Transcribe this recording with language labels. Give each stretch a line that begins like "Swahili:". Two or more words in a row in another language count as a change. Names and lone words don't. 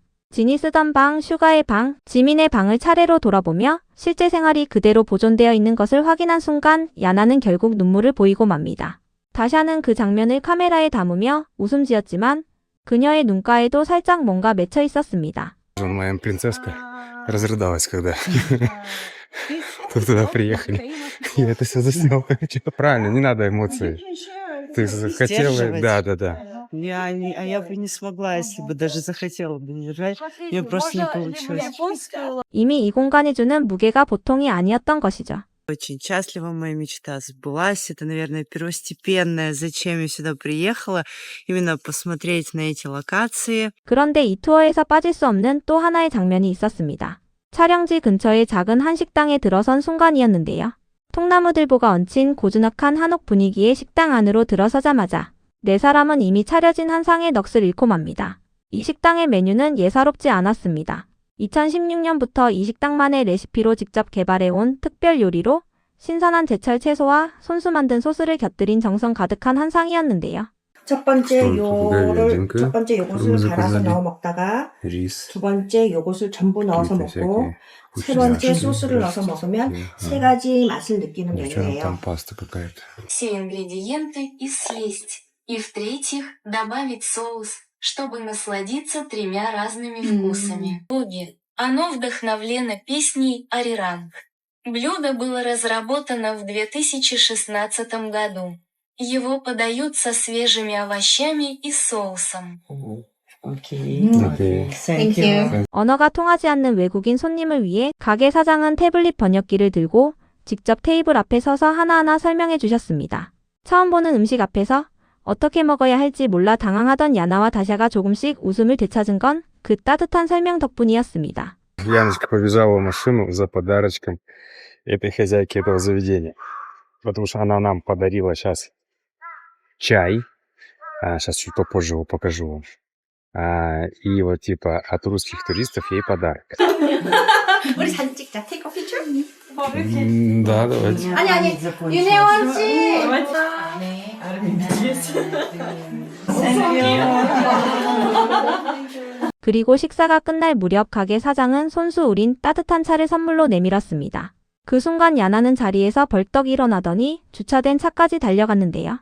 Korean: 진이 쓰던 방, 슈가의 방, 지민의 방을 차례로 돌아보며 실제 생활이 그대로 보존되어 있는 것을 확인한 순간 야나는 결국 눈물을 보이고 맙니다. 다샤는 그 장면을 카메라에 담으며 웃음 지었지만 그녀의 눈가에도 살짝 뭔가 맺혀 있었습니다.
Russian: Моя принцесска разрыдалась, когда туда приехали. Я это все заснял. Правильно, не надо эмоций. Ты хотела... Сдерживать. Да. Я бы не смогла, если бы даже захотела бы держать. Мне просто не получилось.
Korean: 이미 이 공간이 주는 무게가 보통이 아니었던 것이죠.
Russian: Очень счастлива, моя мечта сбылась. Это, наверное, первостепенное, зачем я сюда приехала. Именно посмотреть на эти локации.
Korean: 그런데 이 투어에서 빠질 수 없는 또 하나의 장면이 있었습니다. 촬영지 근처의 작은 한식당에 들어선 순간이었는데요. 통나무들보가 얹힌 고즈넉한 한옥 분위기의 식당 안으로 들어서자마자 네 사람은 이미 차려진 한 상의 넋을 잃고 맙니다. 이 식당의 메뉴는 예사롭지 않았습니다. 2016년부터 이 식당만의 레시피로 직접 개발해온 특별 요리로 신선한 제철 채소와 손수 만든 소스를 곁들인 정성 가득한 한 상이었는데요. 첫 번째
Russian: говядинка,
Korean: 첫 번째 요것을 그러면서 갈아서 그다음에 넣어 먹다가
Russian: Рис.
Korean: 두 번째 요것을 전부 넣어서
Russian: какие-то
Korean: 먹고
Russian: всякие
Korean: 세 번째
Russian: вкусняшки,
Korean: 소스를 넣어서 먹으면
Russian: растики.
Korean: 세 가지 맛을 느끼는
Russian: Девчонок
Korean: 메뉴예요.
Russian: там паста какая-то. все ингредиенты и съесть. И в-третьих, добавить соус, чтобы насладиться 3 разными вкусами. Буги. Оно вдохновлено песней «Ариранг». Блюдо было разработано в 2016 году. Его подают со свежими овощами и соусом. Окей. Окей.
English: Thank you.
Korean: 언어가 통하지 않는 외국인 손님을 위해 가게 사장은 태블릿 번역기를 들고 직접 테이블 앞에 서서 하나하나 설명해 주셨습니다. 처음 보는 음식 앞에서 어떻게 먹어야 할지 몰라 당황하던 야나와 다샤가 조금씩 웃음을 되찾은 건 그 따뜻한 설명 덕분이었습니다.
Russian: Яночка побежала в машину за подарочком этой хозяйки этого заведения. Потому что она нам подарила сейчас чай. Сейчас чуть попозже его покажу вам. И вот типа от русских туристов ей подарок.
Korean: 우리 사진 찍자.
English: Take a picture.
Russian: Да, давайте.
Korean: 아니 윤혜원 씨. 그리고 식사가 끝날 무렵 가게 사장은 손수 우린 따뜻한 차를 선물로 내밀었습니다. 그 순간 야나는 자리에서 벌떡 일어나더니 주차된 차까지 달려갔는데요.